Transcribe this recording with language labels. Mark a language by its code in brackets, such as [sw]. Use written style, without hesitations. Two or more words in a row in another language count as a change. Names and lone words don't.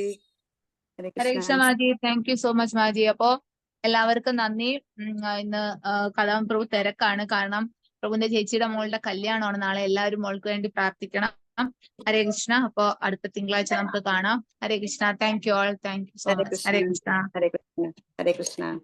[ml] ഹരേ കൃഷ്ണ മാജി. [en] thank you so much [ml] മാജി. അപ്പോ എല്ലാവർക്കും നന്ദി. ഇന്ന് കലാം പ്രഭു തിരക്കാണ്, കാരണം പ്രഭുവിന്റെ ചേച്ചിയുടെ മോളുടെ കല്യാണമാണ് നാളെ. എല്ലാവരും മോൾക്ക് വേണ്ടി പ്രാർത്ഥിക്കണം. ഹരേ കൃഷ്ണ. അപ്പോ അടുത്ത തിങ്കളാഴ്ച നമുക്ക് കാണാം. ഹരേ കൃഷ്ണ. [en] thank you all. thank you so much. [ml] ഹരേ കൃഷ്ണ. ഹരേ കൃഷ്ണ. ഹരേ കൃഷ്ണ.